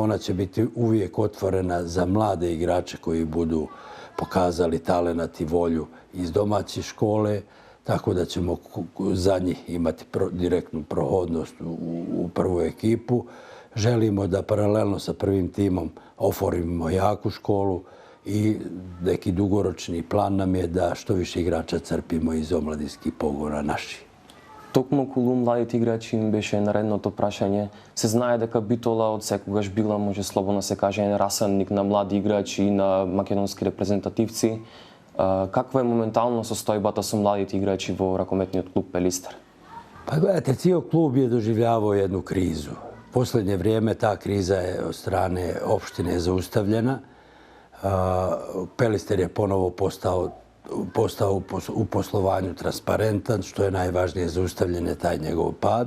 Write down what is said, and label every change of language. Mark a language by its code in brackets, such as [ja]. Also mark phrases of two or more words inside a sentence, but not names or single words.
[bs] Ona će biti uvijek otvorena za mlade igrače koji budu pokazali talenat i volju iz domaće škole, tako da ćemo za njih imati direktnu prohodnost u prvu ekipu. Želimo da paralelno sa prvim timom oformimo jaku školu i neki dugoročni plan nam je da što više igrača crpimo iz omladinskih pogona naših. [mk] Токму околу младите играчи им беше наредното прашање. Се знае дека Битола од секогаш била, може слободно се каже, расанник на млади играчи и на македонски репрезентативци. Каква е моментално состојбата со младите играчи во ракометниот клуб Пелистер? [bs] Pa gledajte, cijel klub je doživljavao jednu krizu. U posljednje vrijeme ta kriza je od strane opštine zaustavljena. Pelister je ponovo postao postao u poslovanju transparentan, što je najvažnije, zaustavljen je taj njegov pad.